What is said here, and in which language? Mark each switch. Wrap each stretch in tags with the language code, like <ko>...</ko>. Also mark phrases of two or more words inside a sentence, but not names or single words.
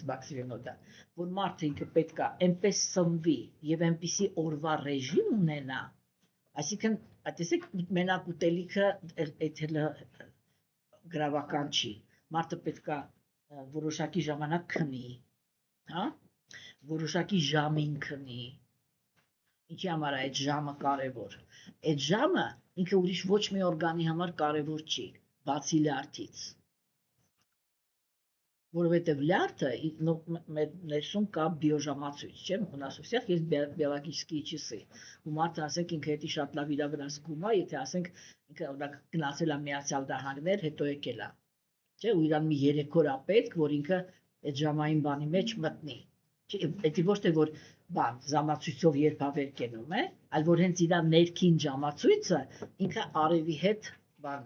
<hy>Մաքսիմովը, որ մարդը ինքը պետք է այնպես սնվի եւ այնպիսի օրվա ռեժիմ ունենա, այսինքն, տեսեք, մենակ ուտելիքը այդ գրավական չի, մարդը պետք է որոշակի ժամանակ քնի, հա, որոշակի ժամին քնի, ինչի համար է այդ ժամը կարևոր, այդ ժամը ինքը ուրիշ ոչ մի օրգանի համար կարևոր չի, բացի լյարդից, որովհետև լյարդը մեր ներսում կա բիոժամացույց, չէ՞,</hy> <ru>у нас у всех есть биологические часы,</ru> <hy>ու մարդը ասենք ինքը հետի շատ լավ իրա վրա զգում է, եթե ասենք ինքը օրինակ գնացել է Միացյալ Նահանգներ, հետո եկել է, չէ՞, ու իրան մի 3 օր է պետք, որ ինքը այդ ժամային բանի մեջ մտնի, չէ՞, դա ոչ թե որ բան ժամացույցով երբավեր կենում է, այլ որ հենց իրա ներքին ժամացույցը ինքը արևի հետ բան</hy>